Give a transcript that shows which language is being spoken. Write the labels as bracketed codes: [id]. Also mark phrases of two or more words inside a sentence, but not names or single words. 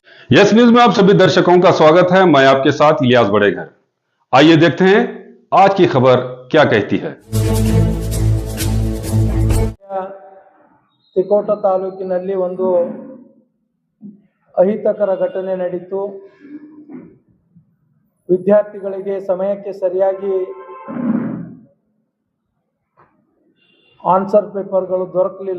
[hi] यस न्यूज में आप सभी दर्शकों का स्वागत है। मैं आपके साथ इलियास बड़ेघर। आइए देखते हैं आज की खबर क्या कहती है। [kn] ತಿಕೋಟ ತಾಲೂಕಿನಲ್ಲಿ ಒಂದು ಅಹಿತಕರ ಘಟನೆ ನಡೆಯಿತು. ವಿದ್ಯಾರ್ಥಿಗಳಿಗೆ ಸಮಯಕ್ಕೆ ಸರಿಯಾಗಿ [en] answer papers [kn] ದೊರಕಲಿಲ್ಲ.